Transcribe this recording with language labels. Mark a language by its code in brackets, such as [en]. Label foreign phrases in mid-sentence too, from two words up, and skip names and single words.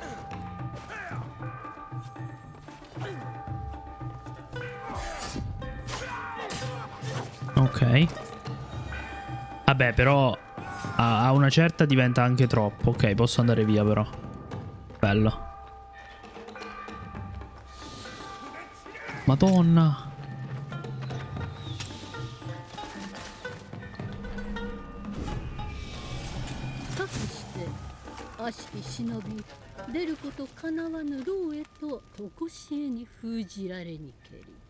[it] Ok. Vabbè, però a una certa diventa anche troppo. Ok, posso andare via però. Bello. Madonna. [ja] かくして悪しき忍び出ることかなわぬ牢へと常しえに封じられにけり。